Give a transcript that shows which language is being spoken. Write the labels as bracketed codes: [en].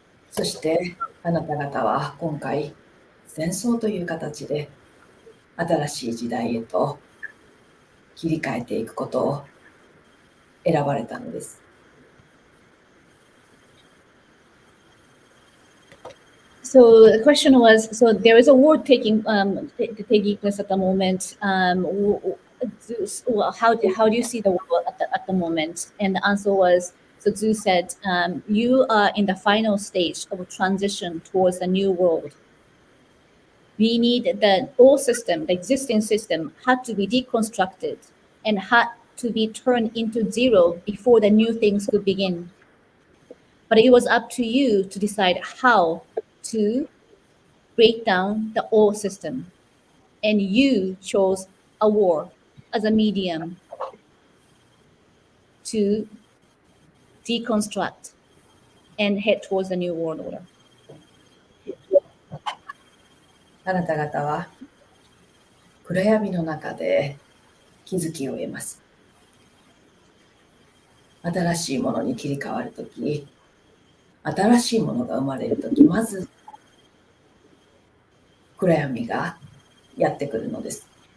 [ja] そしてあなた方は今回戦争という形で新しい時代へと切り替えていくことを選ばれたのです。 [en] So the question was, so there is a war taking place at the moment. How do you see the world at the moment? And the answer was, so Zeus said, you are in the final stage of a transition towards a new world. We need the old system, the existing system, had to be deconstructed and had to be turned into zero before the new things could begin. But it was up to you to decide how to break down the old system. And you chose a war as a medium to deconstruct and head towards the new world order. [ja] あなた方は暗闇の中で気づきを得ます。新しいものに切り替わるとき、新しいものが生まれるとき、まず暗闇がやってくるのです。